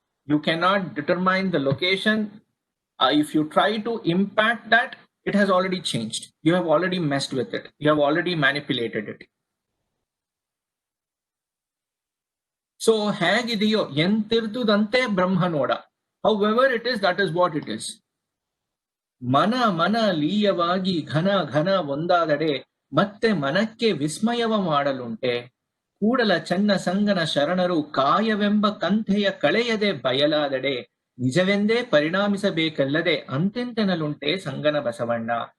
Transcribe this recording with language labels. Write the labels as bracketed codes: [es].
[en] You cannot determine the location. If you try to impact that, it has already changed. You have already messed with it. You have already manipulated it. [kn] So, ಹೇಗಿದೆಯೋ ಎಂತಿರ್ದುದಂತೆ ಬ್ರಹ್ಮ ನೋಡ. [en] However it is, that is what it is. [kn] ಮನ ಮನ ಲೀಯವಾಗಿ ಘನ ಘನ ಒಂದಾದಡೆ ಮತ್ತೆ ಮನಕ್ಕೆ ವಿಸ್ಮಯವ ಮಾಡಲುಂಟೆ. ಕೂಡಲ ಚನ್ನ ಸಂಗನ ಶರಣರು ಕಾಯವೆಂಬ ಕಂಥೆಯ ಕಳೆಯದೆ ಬಯಲಾದಡೆ ನಿಜವೆಂದೇ ಪರಿಣಾಮಿಸಬೇಕಲ್ಲದೆ ಅಂತೆಂತೆನಲುಂಟೆ ಸಂಗನ ಬಸವಣ್ಣ.